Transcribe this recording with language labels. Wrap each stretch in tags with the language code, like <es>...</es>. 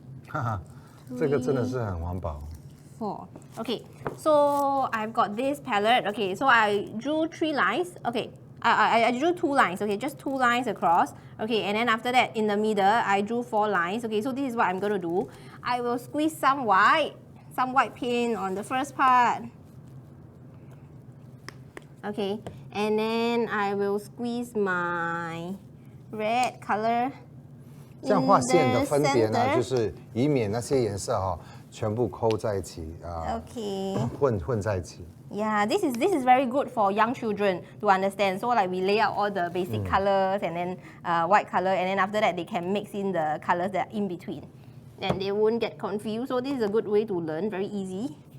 <zh>哈哈，这个真的是很环保。</zh> <en>4. Okay, so I've got this palette. Okay, so I drew 3 lines. Okay, I drew 2 lines. Okay, just 2 lines across. Okay, and then after that, in the middle, I drew 4 lines. Okay, so this is what I'm going to do. I will squeeze some white paint on the first part. Okay, and then I will squeeze my red color.</en> <zh>这样画线的分别呢，就是以免那些颜色哈、全部抠在一起</zh> <en>Okay.</en> <zh>混在一起。</zh> <en>Yeah, this is very good for young children to understand. So like we lay out all the basic colors and then white color, and then after that they can mix in the colors that are in between, and they won't get confused. So this is a good way to learn, very easy.</en>